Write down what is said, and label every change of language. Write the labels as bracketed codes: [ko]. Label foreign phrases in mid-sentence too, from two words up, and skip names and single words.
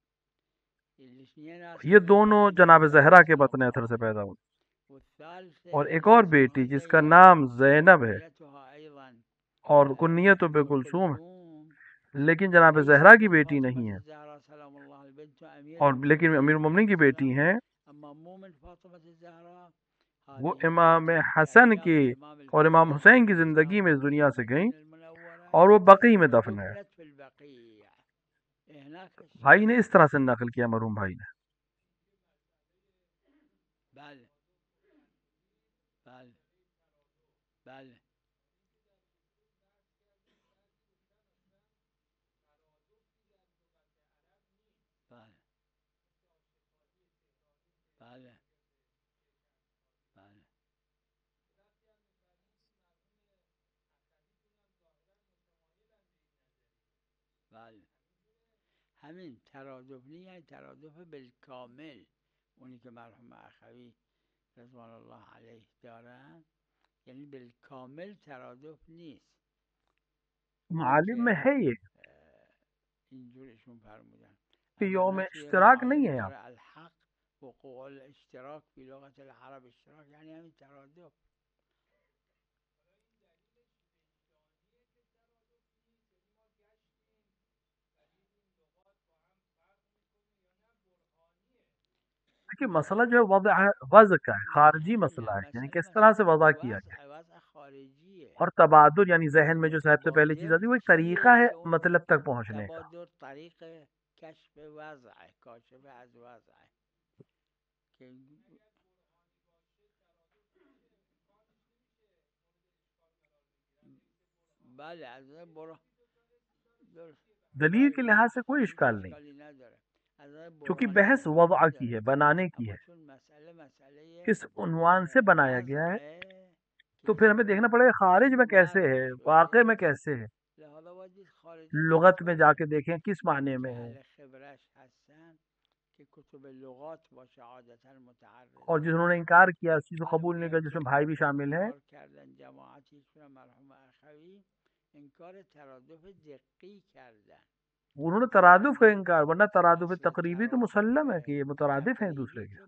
[ur] یہ دونوں جناب زہرا کے بطن اطہر سے پیدا ہوئے، اور ایک اور بیٹی جس کا نام زینب ہے اور کنیت ام کلثوم ہے لیکن جناب زہرا کی بیٹی نہیں ہے، اور لیکن امیر المومنین کی بیٹی ہیں. وہ امام حسن کی اور امام حسین کی زندگی میں اس دنیا سے گئیں اور وہ بقیع میں دفن ہے. بھائی نے اس طرح سے نقل کیا، مرحوم بھائی نے. [fa] بله بله بله بله بله بله همین ترادف نیست، یعنی ترادف بالکامل، اونی که مرحوم اخوی [ar] رضوان الله علیه [fa] دارن، یعنی بالکامل ترادف نیست. [ur] معالم میں ہے یہ [fa] اینجورشون فرمودن [ur] کہ یوم [fa] البته توی [ur] اشتراک نہیں معالم ہے. [fa] داره [ar] الحق وقوع الاشتراک فی لغت العرب [fa] اشتراک، یعنی همین ترادف. [ur] کہ مسئلہ جو ہے وضع کا ہے، خارجی مسئلہ ہے، یعنی کس طرح سے وضع کیا گیا، وضع خارجی ہے. اور تبادل یعنی ذہن میں جو سب سے پہلی چیز آتی ہے وہ ایک طریقہ ہے مطلب تک پہنچنے کا. تبادل طریق کشف وضع ہے، [fa] کاشف از وضع [ur] ہے. [fa] بله از برو [ur] دلیل کے لحاظ سے کوئی اشکال نہیں، چونکہ بحث وضع کی ہے، بنانے کی ہے، کس عنوان سے بنایا گیا ہے، تو پھر ہمیں دیکھنا پڑے گا خارج میں کیسے ہے، واقع میں کیسے ہے، لغت میں جا کے دیکھیں کس معنی میں ہے. اور جنہوں نے انکار کیا اس چیز کو قبول نہیں کیا، جس میں بھائی بھی شامل ہیں، [fa] انکار ترادف دقی کردن، [ur] انہوں نے ترادف کا انکار، ورنہ ترادف تقریبی تو مسلم ہے کہ یہ مترادف ہیں ایک دوسرے کے.